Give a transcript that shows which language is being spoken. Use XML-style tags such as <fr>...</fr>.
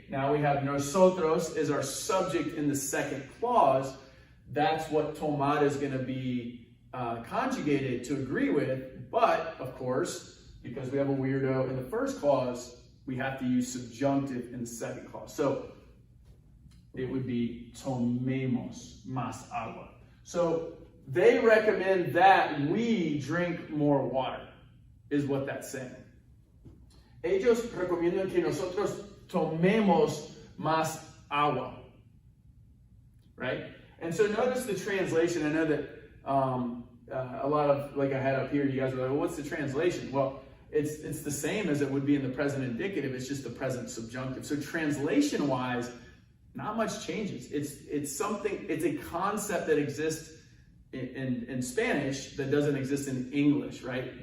<en>Now we have nosotros is our subject in the second clause. That's what tomar is going to be conjugated to agree with. But, of course, because we have a weirdo in the first clause, we have to use subjunctive in the second clause. So it would be</en> <es>tomemos más agua.</es> <en>So they recommend that we drink more water, is what that's saying.</en> <es>Ellos recomiendan que nosotros tomemos más agua.</es> <en>Right? And so notice the translation. I know that a lot of, like I had up here, you guys were like, well, what's the translation? Well, it's the same as it would be in the present indicative. It's just the present subjunctive. So translation-wise, not much changes. It's a concept that exists in Spanish that doesn't exist in English, right?</en>